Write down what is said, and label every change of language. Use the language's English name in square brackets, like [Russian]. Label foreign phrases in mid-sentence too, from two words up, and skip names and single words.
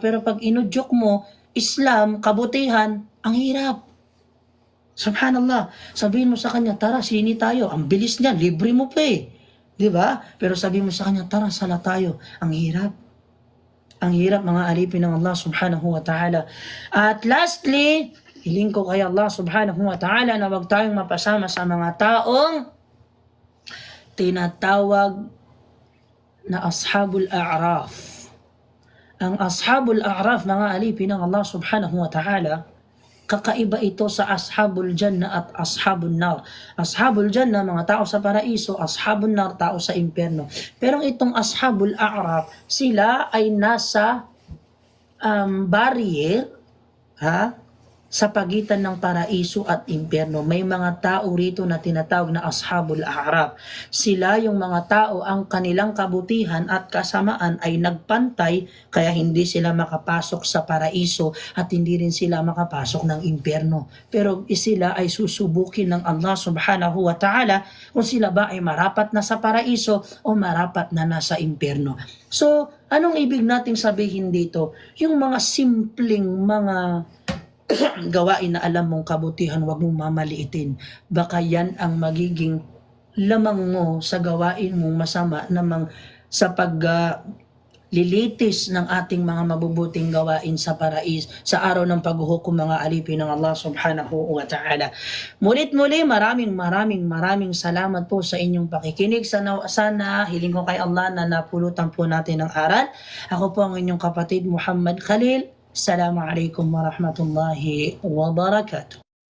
[Filipino] Pero pag inudyok mo, Islam, kabutihan, ang hirap. Subhanallah. Sabihin mo sa kanya, tara, sini tayo. Ang bilis niya, libre mo pa eh. Diba? Pero sabihin mo sa kanya, tara, sala tayo. Ang hirap. Ang hirap, mga alipin ng [Arabic] الله سبحانه وتعالى. [Filipino] At lastly, hiling ko kay [Arabic] الله سبحانه وتعالى [Filipino] na wag tayong mapasama sa mga taong tinatawag na Ashabul A'raf. Ang Ashabul A'raf, mga alipin ng [Arabic] الله سبحانه وتعالى, [Filipino] kakaiba ito sa Ashabul Jannah at Ashabul Nar. Ashabul Jannah, mga tao sa paraiso. Ashabul Nar, tao sa impyerno. Pero itong Ashabul A'raf, sila ay nasa barrier, sa pagitan ng paraiso at impyerno. May mga tao rito na tinatawag na Ashabul A'raf. Sila yung mga tao, ang kanilang kabutihan at kasamaan ay nagpantay, kaya hindi sila makapasok sa paraiso at hindi rin sila makapasok ng impyerno. Pero sila ay susubukin ng [Arabic] الله سبحانه وتعالى [Filipino] kung sila ba ay marapat na sa paraiso o marapat na nasa impyerno. So, anong ibig nating sabihin dito? Yung mga simpleng mga gawain na alam mong kabutihan, wag mong mamaliitin. Baka yan ang magiging lamang mo sa gawain mong masama namang sa paglilitis ng ating mga mabubuting gawain sa sa araw ng paghuhukom, mga alipin ng [Arabic] الله سبحانه وتعالى. [Filipino] Mulit-muli, maraming salamat po sa inyong pakikinig. Sana hiling ko kay Allah na napulutan po natin ang aral. Ako po ang inyong kapatid Muhammad Khalil. [Arabic] السلام عليكم ورحمة الله وبركاته.